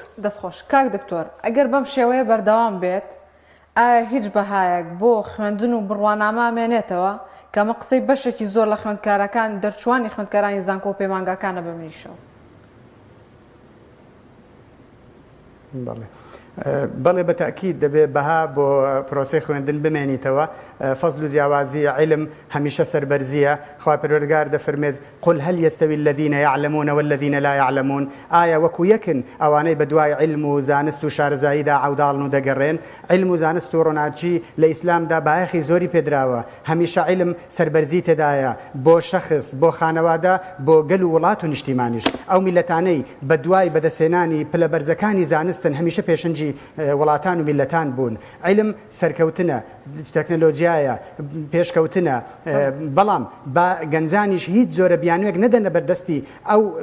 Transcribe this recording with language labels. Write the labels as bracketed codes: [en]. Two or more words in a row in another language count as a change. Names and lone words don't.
[ckb] دەستخۆش کاک دکتۆر ئەگەر بەم شێوەیە بەردەوام بێت ئایا هیچ بەهایەک بۆ خوێندن و بڕوانامە مێنێتەوە کەمە قسەی بەشێکی زۆر لە خوێندکارەکان دەرچوانی خوێندکارانی زانکۆ و پەیمانگاکانە بمنیشەوە بەڵێ بەتەکید دەبێت بەها بۆ پرۆسەی خوێندن بمێنیتەوە فەزل و جیاوازی علم هەمیشە سەربەرزیە خوا پەروەردگار دەفەرمێت [ar] قل هل يستوي الذين يعلمون والذين لا يعلمون [ckb] ئایا وەکو یەکن ئەوانەی بە دوای علم و زانست و شارەزاییدا عەوداڵن و دەگەڕێن علم و زانست و ڕۆناچی لە ئیسلامدا بایەخی زۆری پێدراوە هەمیشە علم سەربەرزی تێدایە بۆ شەخص بۆ خانەوادە بۆ گەل و وڵات و نیشتیمانیش ئەو میلەتانەی بە دوای بەدەسێنانی پلەبەرزەکانی زانستن هەمیشە پێشنجی وڵاتان و میلەتان بوون علم سەرکەوتنە تەکنۆلۆژیایە پێشکەوتنە بەڵام بە گەنجانیش هیچ زۆرە بیانوێک نەدەنە بەردەستی ئەو